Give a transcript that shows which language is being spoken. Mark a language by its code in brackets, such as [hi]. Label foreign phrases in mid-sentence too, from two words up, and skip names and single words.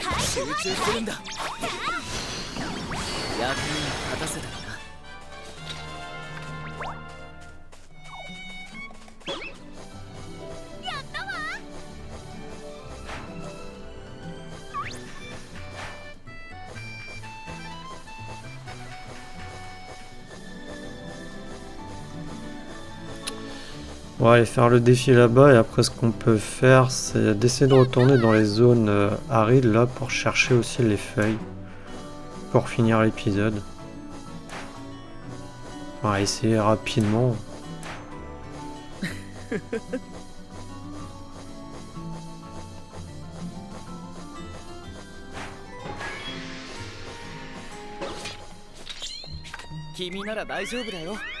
[ja] 集中するんだ。役に立たせたらな。やったわ。 [fr] On va aller faire le défi là-bas et après ce qu'on peut faire c'est d'essayer de retourner dans les zones arides là pour chercher aussi les feuilles pour finir l'épisode. On va essayer rapidement. [ja] 君なら大丈夫だよ.